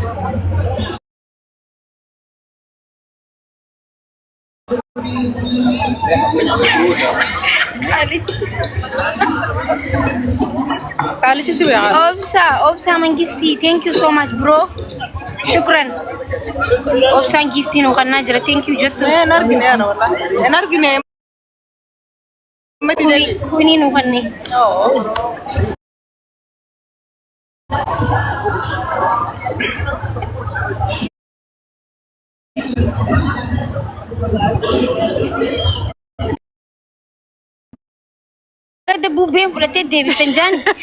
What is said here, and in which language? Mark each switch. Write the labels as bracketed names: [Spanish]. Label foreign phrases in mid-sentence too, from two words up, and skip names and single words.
[Oromo] Kaalichi si beekaa. Obsa Mangisti, [English] thank you so much, bro. Shukran. [Oromo] Obsaan giftii nu kannaa jira, [English] thank you [Oromo] jettu. Mee hin argine ana wallahi. Hin argine. Kuni nu kanne. Kada bubbeen fudhatee deebisan jaan.